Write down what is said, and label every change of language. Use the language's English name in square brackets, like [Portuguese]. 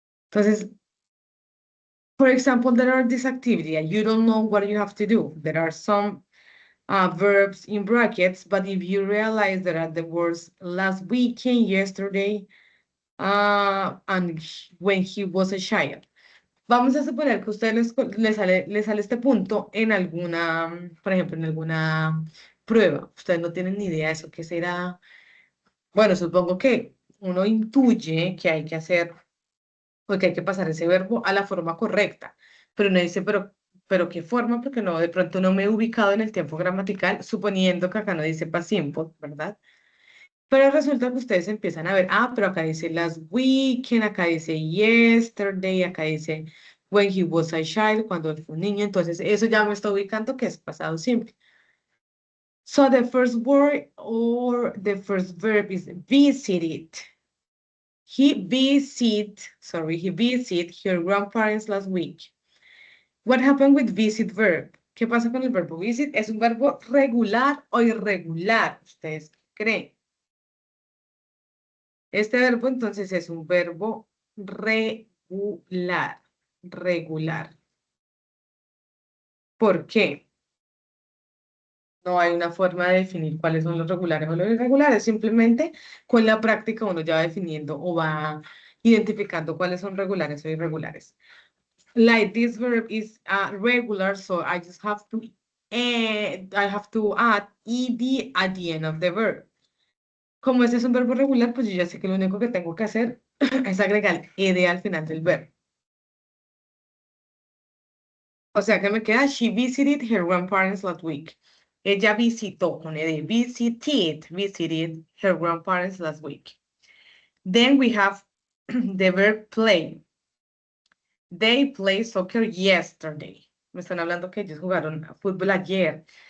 [English] Entonces, for example, there are this activity and you don't know what you have to do. There are some verbs in brackets, but if you realize there are the words last weekend, yesterday, and when he was a child. [Spanish] Vamos a suponer que a ustedes les sale este punto en alguna, por ejemplo, en alguna prueba. Ustedes no tienen ni idea de eso, qué será. Bueno, supongo que uno intuye que hay que hacer, porque hay que pasar ese verbo a la forma correcta. Pero uno dice, pero ¿qué forma? Porque no, de pronto no me he ubicado en el tiempo gramatical, suponiendo que acá no dice past simple, ¿verdad? Pero resulta que ustedes empiezan a ver, pero acá dice [English] last weekend, [Spanish] acá dice yesterday, acá dice [English] when he was a child, [Spanish] cuando él fue un niño, entonces eso ya me está ubicando que es pasado simple. [English] So the first word or the first verb is visited. He visited her grandparents last week. What happened with visit verb? [Spanish] ¿Qué pasa con el verbo visit? ¿Es un verbo regular o irregular? ¿Ustedes creen? Este verbo entonces es un verbo regular. Regular. ¿Por qué? No hay una forma de definir cuáles son los regulares o los irregulares. Simplemente con la práctica uno ya va definiendo o va identificando cuáles son regulares o irregulares. [English] Like this verb is regular, so I just have to add ed at the end of the verb. [Spanish] Como este es un verbo regular, pues yo ya sé que lo único que tengo que hacer es agregar ed al final del verbo. O sea que me queda, [English] she visited her grandparents last week. [Spanish] Ella visitó, con ed, [English] visited her grandparents last week. Then we have the verb play. They played soccer yesterday. [Spanish] Me están hablando que ellos jugaron fútbol ayer.